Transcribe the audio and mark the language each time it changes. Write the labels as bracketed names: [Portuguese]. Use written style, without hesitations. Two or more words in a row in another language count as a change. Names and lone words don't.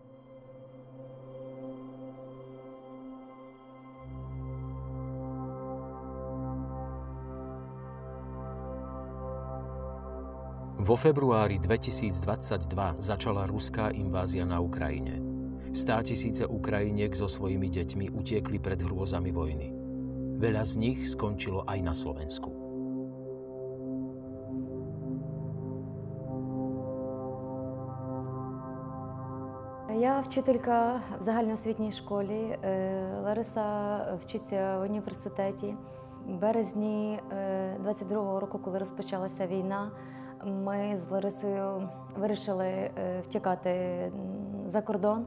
[Slovak] Vo februári 2022 začala ruská invázia na Ukrajine. 100 000 Ukrajiniek so svojimi deťmi utiekli pred hrôzami vojny. Veľa z nich skončilo aj na Slovensku. [Ukrainian] Я вчителька в загальноосвітній школі. Лариса вчиться в університеті. В березні 22-го року, коли розпочалася війна, ми з Ларисою вирішили втікати за кордон.